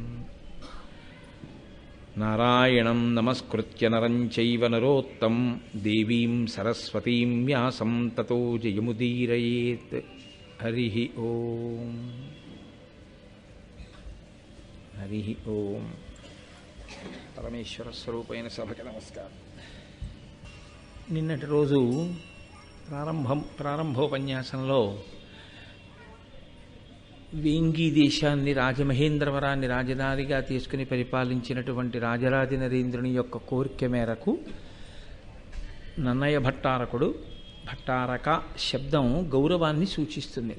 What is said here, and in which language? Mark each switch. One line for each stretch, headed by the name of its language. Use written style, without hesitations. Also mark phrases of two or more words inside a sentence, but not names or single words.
Sanskrit: नारायणं नमस्कृत्य नरं चैव नरोत्तमं देवीं सरस्वतीं व्यासं ततो जयमुदीरयेत्। हरिः ओम् हरिः ओम्।
Telugu: परमेश्वरस्वरूपैన సభకి నమస్కారం। నిన్నటి రోజు ప్రారంభోపన్యాసంలో వేంగీ దేశాన్ని రాజమహేంద్రవరాన్ని రాజధానిగా తీసుకుని పరిపాలించినటువంటి రాజరాజ నరేంద్రుని యొక్క కోరిక మేరకు నన్నయ భట్టారక శబ్దం గౌరవాన్ని సూచిస్తుంది.